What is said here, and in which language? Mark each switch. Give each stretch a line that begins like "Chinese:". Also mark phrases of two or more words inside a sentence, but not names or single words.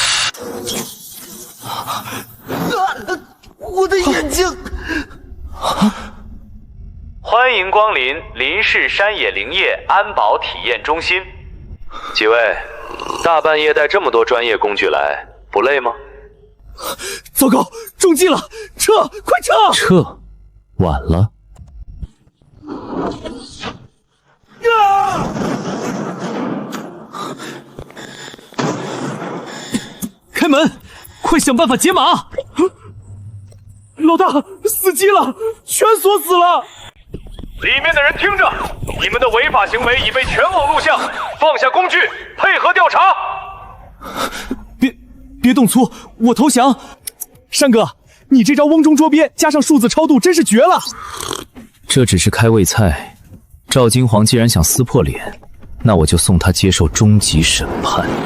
Chinese: 我的眼睛！歡迎光臨林氏山野林業安保體驗中心。幾位，大半夜帶這麼多專業工具來，不累嗎？糟糕，中計了！撤，快撤！撤，晚了。开门，快想办法解码！老大，死机了，全锁死了！里面的人听着，你们的違法行為已被全網錄像，放下工具，配合調查。別動粗，我投降。山哥，你這招甕中捉鱉加上數字超度真是絕了。這只是開胃菜，趙金黃既然想撕破臉，那我就送他接受終極審判。